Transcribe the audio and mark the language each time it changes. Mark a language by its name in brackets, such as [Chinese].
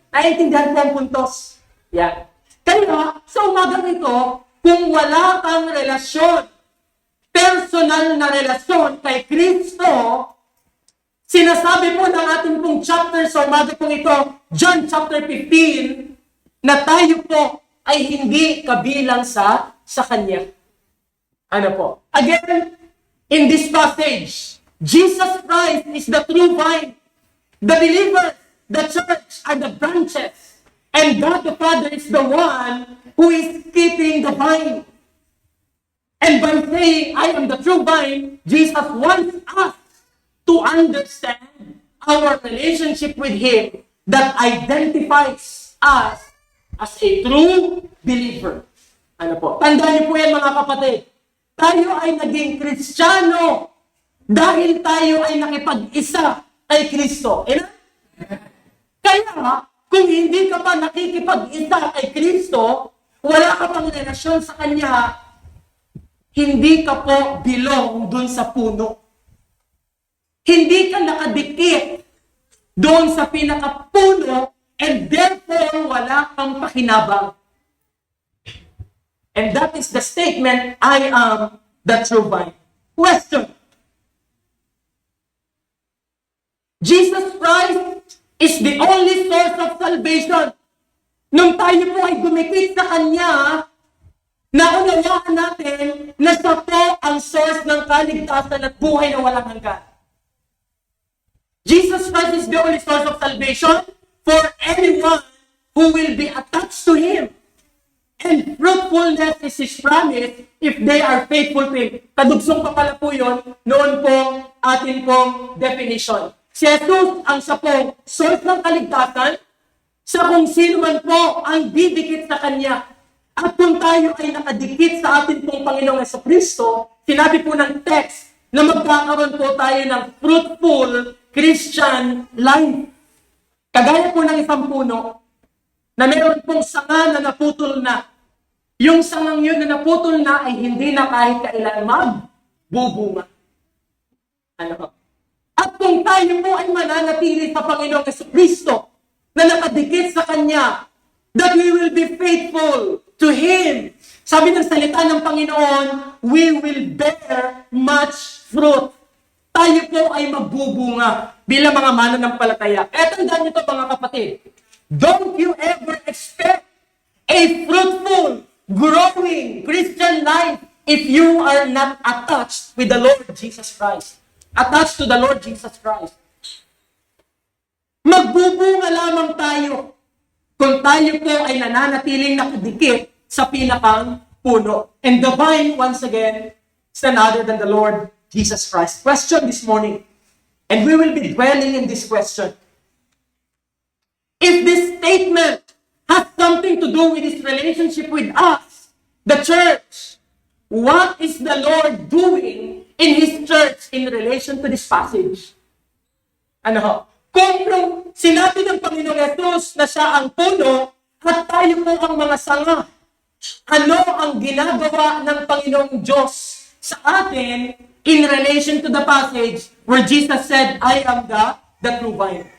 [Filipino] Naiintindihan po ang puntos. Yan. Kaya, sa umagang ito, kung wala kang relasyon, personal na relasyon kay Kristo, sinasabi po ng ating pong chapter sa umaga pong ito, John chapter 15, na tayo po ay hindi kabilang sa Kanya. Ano po? [English] Again, in this passage, Jesus Christ is the true vine. The believers, the church, are the branches. And God the Father is the one who is keeping the vine. And by saying, I am the true vine, Jesus wants us to understand our relationship with Him that identifies us as a true believer. [Filipino] Ano po? Tandaan niyo po yan mga kapatid. Tayo ay naging Kristiyano dahil tayo ay nakipag-isa kay Kristo. Kaya, kung hindi ka pa nakikipag-isa kay Kristo, wala ka pang relasyon sa Kanya, hindi ka po belong dun sa puno. Hindi ka nakadikit doon sa pinakapuno [English] and therefore [Filipino] wala kang pakinabang. [English] And that is the statement, I am the true vine. Question. Jesus Christ is the only source of salvation. [Filipino] Nung tayo po ay dumikit sa Kanya, naunawaan natin na siya po ang source ng kaligtasan at buhay na walang hanggan. [English] Jesus Christ is the only source of salvation for anyone who will be attached to Him. And fruitfulness is His promise if they are faithful to Him. [Filipino] Kadugsong pa pala po yun, noon pong atin pong definition. Si Jesus ang siya pong source ng kaligtasan sa kung sino man po ang didikit sa Kanya. At kung tayo ay nakadikit sa atin pong Panginoong Jesucristo, sinabi po ng text na magkakaroon po tayo ng [English] fruitful Christian life. [Filipino] Kagaya po ng isang puno na meron pong sanga na naputol na. Yung sangang yun na naputol na ay hindi na kahit kailan magbubunga. Ano po? At kung tayo po ay mananatili sa Panginoong Jesucristo na nakadikit sa Kanya, [English] that we will be faithful to Him. [Filipino] Sabi ng salita ng Panginoon, [English] we will bear much fruit. [Filipino] Tayo po ay magbubunga bilang mga mananampalataya. Eh, tandaan niyo ito mga kapatid. [English] Don't you ever expect a fruitful, growing Christian life if you are not attached with the Lord Jesus Christ. Attached to the Lord Jesus Christ. [Filipino] Magbubunga lamang tayo kung tayo po ay nananatiling nakadikit sa pinakang puno. [English] And the vine, once again, is none other than the Lord Jesus Christ. Question this morning. And we will be dwelling in this question. If this statement has something to do with his relationship with us, the church, what is the Lord doing in his church in relation to this passage? [Filipino] Ano ho? Kung sinabi ng Panginoong Yesus na siya ang puno at tayo po ang mga sanga, ano ang ginagawa ng Panginoong Diyos sa atin [English] in relation to the passage where Jesus said, I am the true vine?